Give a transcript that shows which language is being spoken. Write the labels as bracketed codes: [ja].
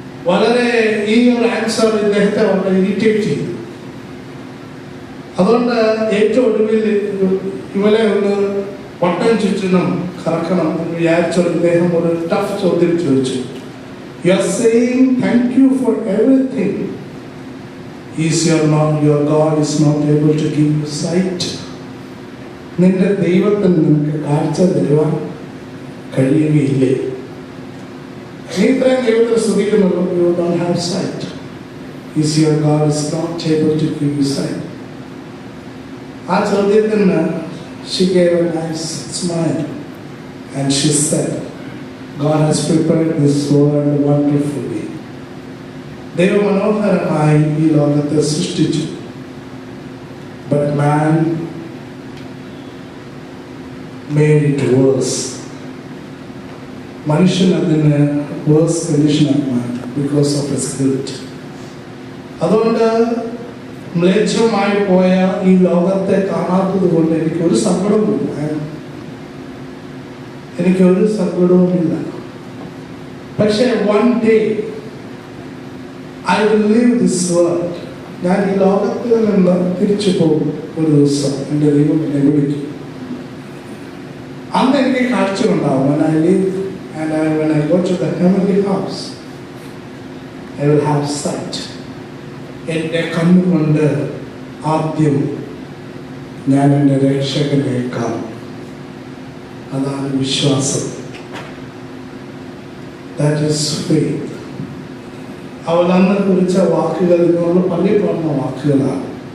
[ml] വളരെ ഈ ഒരു ആൻസർ ഇദ്ദേഹത്തെ വളരെ ഇറിറ്റേറ്റ് ചെയ്തു. അതുകൊണ്ട് ഏറ്റവും ഒടുവിൽ ഇവരെ ഒന്ന് വട്ടം ചുറ്റണം, കറക്കണം എന്ന് വിചാരിച്ച ഇദ്ദേഹം ഒരു ടഫ് ചോദ്യം ചോദിച്ചു. [en] You are saying thank you for everything. Is your God is not able to give you sight? [ml] നിന്റെ ദൈവത്തിന് നിനക്ക് കാഴ്ച തരുവാൻ കഴിയുകയില്ലേ? നീ ഇത്രയും ദൈവത്തെ സ്തുതിക്കുന്നുള്ളൂ, [en] you don't have sight. Is your God is not able to give you sight? [ml] ആ ചോദ്യത്തിന് [en] she gave a nice smile and she said, God has prepared this world wonderfully. [ml] ദൈവം മനോഹരമായി ഈ ലോകത്തെ സൃഷ്ടിച്ചു. [en] But man made it worse. [ml] മനുഷ്യൻ അതിന് verse കണ്ടീഷനാക്കി മാറ്റി [en] because of his guilt. [ml] അതുകൊണ്ട് മ്ലേച്ഛമായി പോയ ഈ ലോകത്തെ കാണാത്തത് കൊണ്ട് എനിക്കൊരു സങ്കടവുമില്ല. എനിക്കൊരു സങ്കടവുമില്ല. പക്ഷേ [en] one day I will leave this world. [ml] ഞാൻ ഈ ലോകത്തിൽ നിന്ന് തിരിച്ചു പോകും ഒരു ദിവസം. എൻ്റെ ദൈവം എന്നെ വിളിക്കും. അന്ന് എനിക്ക് കാഴ്ച ഉണ്ടാവും. [en] When I live and when I go to the heavenly house, I will have sight. [ml] എൻ്റെ കണ്ണുകൊണ്ട് ആദ്യം ഞാൻ എൻ്റെ രക്ഷകനെ കാണും. അതാണ് വിശ്വാസം. [en] That is faith. [ml] അവൾ അന്ന് കുറിച്ച വാക്കുകൾ ഇങ്ങോട്ട് പള്ളി പറഞ്ഞ വാക്കുകളാണ്.